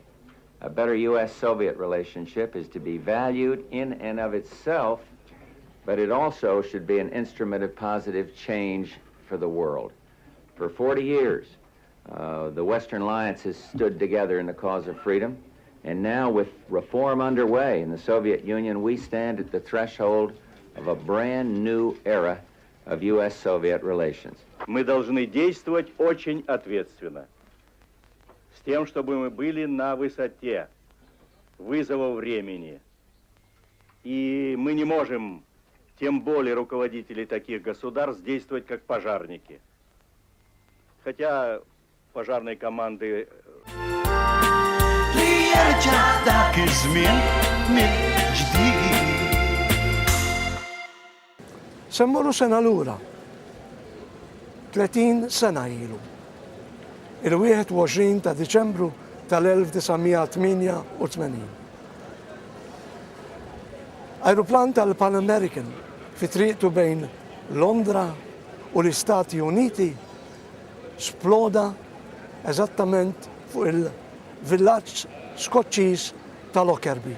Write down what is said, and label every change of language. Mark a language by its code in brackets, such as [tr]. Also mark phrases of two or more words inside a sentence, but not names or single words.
[en] A better U.S.-Soviet relationship is to be valued in and of itself, but it also should be an instrument of positive change for the world. For 40 years, the Western Alliance has stood together in the cause of freedom, and now with reform underway in the Soviet Union, we stand at the threshold of a brand new era of U.S.-Soviet relations. [ru] Мы должны действовать очень ответственно, с тем, чтобы мы были на высоте вызовов времени. И мы не можем, тем более руководители таких государств, действовать как пожарники. Хотя пожарные команды... [ar] ليرجع ذاك الزمن من جديد. [mt] Semmuru sena lura, 30 sena ilu. Il-21 ta' Diċembru tal-1988. Aeroplan tal-Pan American fi triqtu bejn Londra u l-Istati Uniti sploda eżattament fuq il-villaġġ Skoċċiż ta' Lockerbie.